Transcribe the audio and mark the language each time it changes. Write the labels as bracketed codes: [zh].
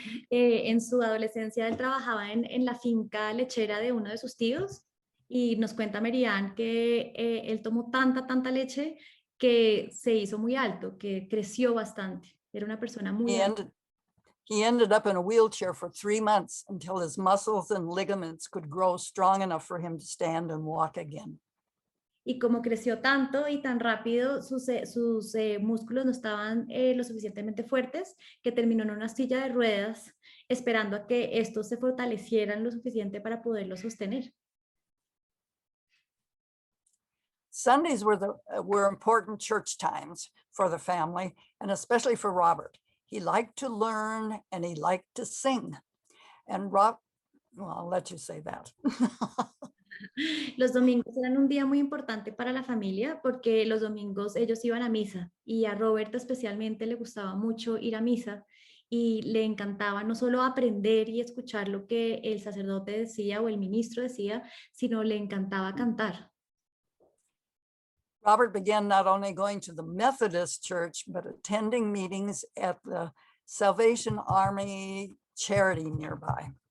[es] En su adolescencia él trabajaba en la finca lechera de uno de sus tíos y nos cuenta Merian que él tomó tanta leche que se hizo muy alto, que creció bastante. Era una persona muy [en] He [es] alta. [en] ended up in a wheelchair for 3 months until his muscles and ligaments could grow strong enough for him to stand and walk again. [es] Y como creció tanto y tan rápido, sus músculos no estaban lo suficientemente fuertes, que terminó en una silla de ruedas, esperando a que estos se fortalecieran lo suficiente para poderlo sostener. [en] Sundays were important church times for the family, and especially for Robert. He liked to learn and he liked to sing. And well, I'll let you say that. [es] Los domingos eran un día muy importante para la familia porque los domingos ellos iban a misa y a Robert especialmente le gustaba mucho ir a misa y le encantaba no solo aprender y escuchar lo que el sacerdote decía o el ministro decía, sino le encantaba cantar. [en] Robert began not only going to the Methodist Church, but attending meetings at the Salvation Army charity nearby.